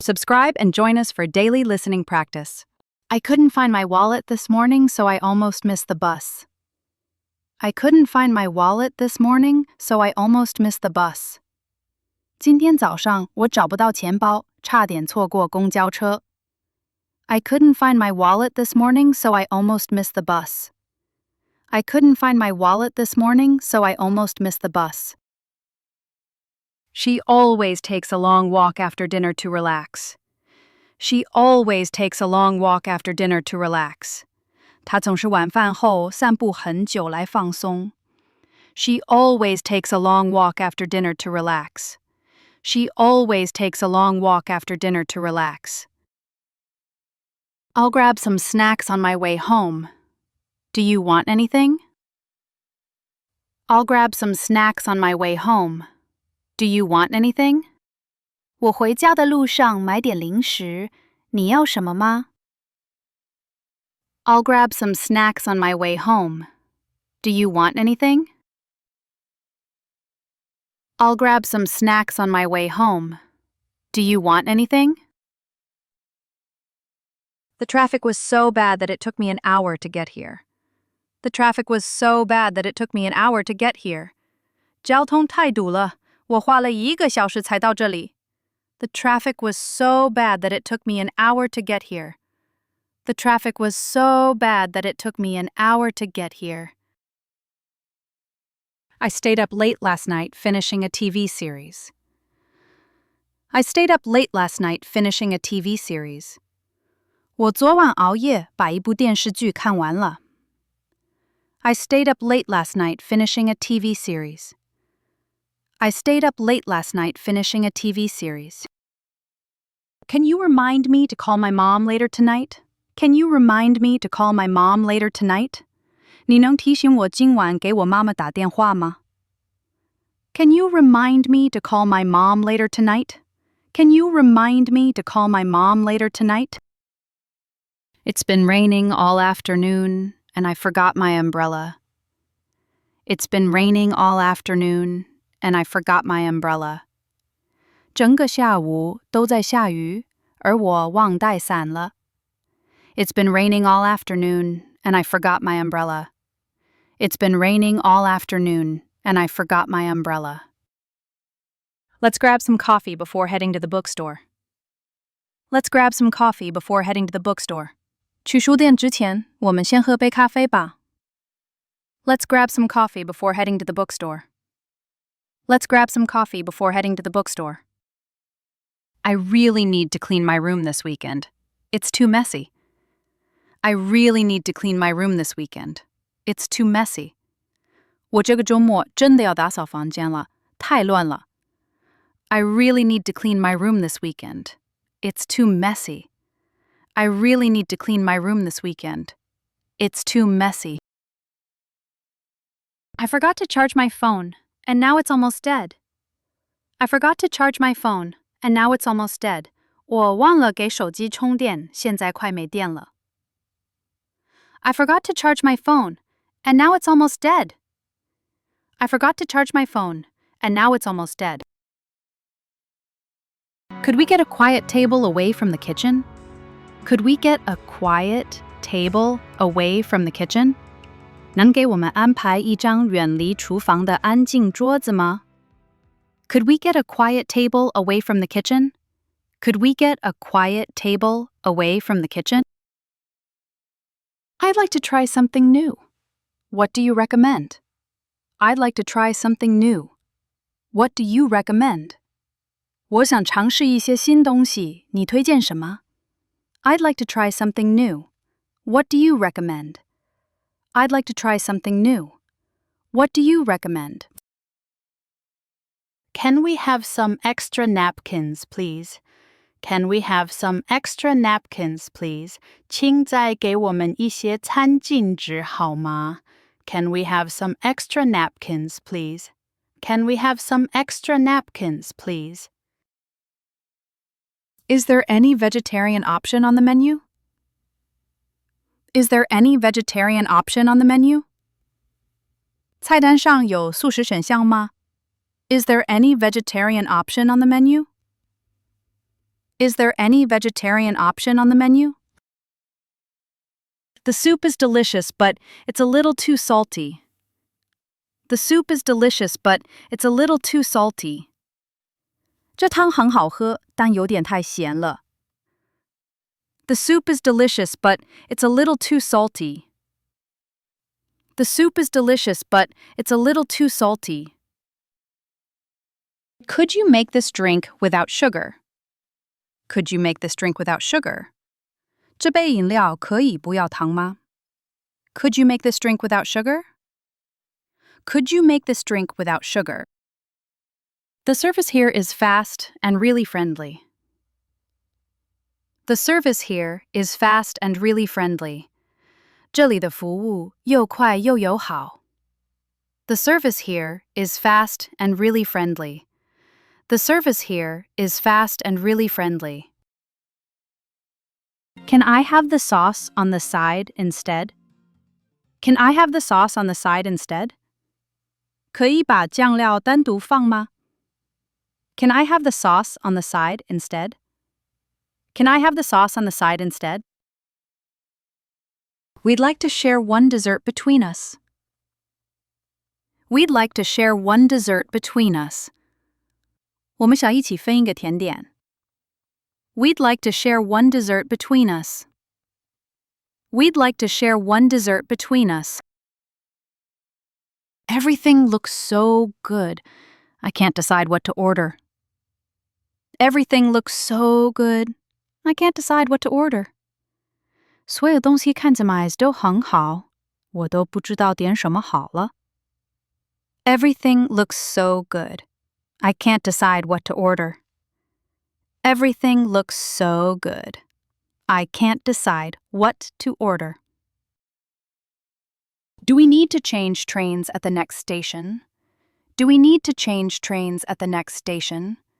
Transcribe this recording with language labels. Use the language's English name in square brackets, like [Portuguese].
[English] Subscribe and join us for daily listening practice. I couldn't find my wallet this morning, so I almost missed the bus. I couldn't find my wallet this morning, so I almost missed the bus. [Chinese] 今天早上我找不到钱包，差点错过公交车。 [English] I couldn't find my wallet this morning, so I almost missed the bus. I couldn't find my wallet this morning, so I almost missed the bus. She always takes a long walk after dinner to relax. She always takes a long walk after dinner to relax. [Chinese] 她总是晚饭后散步很久来放松。 [English] She always takes a long walk after dinner to relax. She always takes a long walk after dinner to relax. I'll grab some snacks on my way home. Do you want anything? I'll grab some snacks on my way home. Do you want anything? [Chinese] 我回家的路上买点零食，你要什么吗？ [English] I'll grab some snacks on my way home. Do you want anything? I'll grab some snacks on my way home. Do you want anything? The traffic was so bad that it took me an hour to get here. The traffic was so bad that it took me an hour to get here. [Chinese] 交通太堵了，我花了1个小时才到这里。 [English] The traffic was so bad that it took me an hour to get here. The traffic was so bad that it took me an hour to get here. I stayed up late last night finishing a TV series. I stayed up late last night finishing a TV series. [Chinese] 我昨晚熬夜把一部电视剧看完了。 [English] I stayed up late last night finishing a TV series. I stayed up late last night finishing a TV series. Can you remind me to call my mom later tonight? Can you remind me to call my mom later tonight? [Chinese] 你能提醒我今晚给我妈妈打电话吗？ [English] Can you remind me to call my mom later tonight? Can you remind me to call my mom later tonight? It's been raining all afternoon, and I forgot my umbrella. It's been raining all afternoon, and I forgot my umbrella. [Chinese] 整个下午都在下雨，而我忘带伞了。 [English] It's been raining all afternoon, and I forgot my umbrella. It's been raining all afternoon, and I forgot my umbrella. Let's grab some coffee before heading to the bookstore. Let's grab some coffee before heading to the bookstore. [Chinese] 去书店之前，我们先喝杯咖啡吧。 [English] Let's grab some coffee before heading to the bookstore. Let's grab some coffee before heading to the bookstore. I really need to clean my room this weekend. It's too messy. I really need to clean my room this weekend. It's too messy. [Chinese] 我这个周末真的要打扫房间了，太乱了。 [English] I really need to clean my room this weekend. It's too messy. I really need to clean my room this weekend. It's too messy. I forgot to charge my phone, and now it's almost dead. I forgot to charge my phone, and now it's almost dead. [Chinese] 我忘了给手机充电，现在快没电了。 [English] I forgot to charge my phone, and now it's almost dead. I forgot to charge my phone, and now it's almost dead. Could we get a quiet table away from the kitchen? Could we get a quiet table away from the kitchen? [Chinese] 能给我们安排一张远离厨房的安静桌子吗？ [English] Could we get a quiet table away from the kitchen? Could we get a quiet table away from the kitchen? I'd like to try something new. What do you recommend? I'd like to try something new. What do you recommend? [Chinese] 我想尝试一些新东西，你推荐什么？ [English] I'd like to try something new. What do you recommend? I'd like to try something new. What do you recommend? Can we have some extra napkins, please? Can we have some extra napkins, please? [Chinese] 请再给我们一些餐巾纸好吗？ [English] Can we have some extra napkins, please? Can we have some extra napkins, please? Is there any vegetarian option on the menu? Is there any vegetarian option on the menu? [Chinese] 菜单上有素食选项吗？ [English] Is there any vegetarian option on the menu? Is there any vegetarian option on the menu? The soup is delicious, but it's a little too salty. The soup is delicious, but it's a little too salty. [Chinese] 这汤很好喝，但有点太咸了。 [English] The soup is delicious, but it's a little too salty. The soup is delicious, but it's a little too salty. Could you make this drink without sugar? Could you make this drink without sugar? [Chinese] 这杯饮料可以不要糖吗？ [English] Could you make this drink without sugar? Could you make this drink without sugar? The service here is fast and really friendly. The service here is fast and really friendly. [Chinese] 这里的服务又快又友好。 [English] The service here is fast and really friendly. The service here is fast and really friendly. Can I have the sauce on the side instead? Can I have the sauce on the side instead? [Chinese] 可以把酱料单独放吗？ [English] Can I have the sauce on the side instead? Can I have the sauce on the side instead? We'd like to share one dessert between us. We'd like to share one dessert between us. [Chinese] 我们想一起分一个甜点。 [English] We'd like to share one dessert between us. We'd like to share one dessert between us. Everything looks so good. I can't decide what to order. Everything looks so good. I can't decide what to order. [Chinese] 所有东西看起来都很好，我都不知道点什么好了。 [English] Everything looks so good. I can't decide what to order. Everything looks so good. I can't decide what to order. Do we need to change trains at the next station? Do we need to change trains at the next station?